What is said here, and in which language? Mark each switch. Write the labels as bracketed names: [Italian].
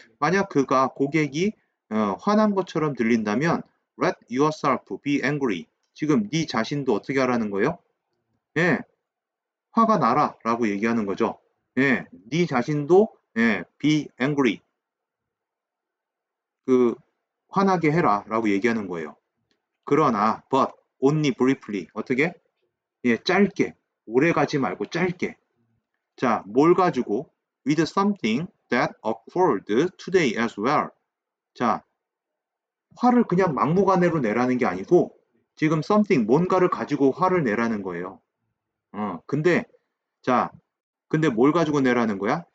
[Korean] 만약 고객이 화난 것처럼 들린다면 [English] let yourself be angry. [Korean] 지금 네 자신도 어떻게 하라는 거예요? 예, 화가 나라 라고 얘기하는 거죠. 예, 네 자신도 [English] be angry. [Korean] 화나게 해라 라고 얘기하는 거예요. 그러나 [English] but only briefly. [Korean] 어떻게? 예, 짧게. 오래 가지 말고 짧게. 자, 뭘 가지고? [English] with something that occurred today as well. [Korean] 자, 화를 그냥 막무가내로 내라는 게 아니고 지금 something 뭔가를 가지고 화를 내라는 거예요. 근데 뭘 가지고 내라는 거야?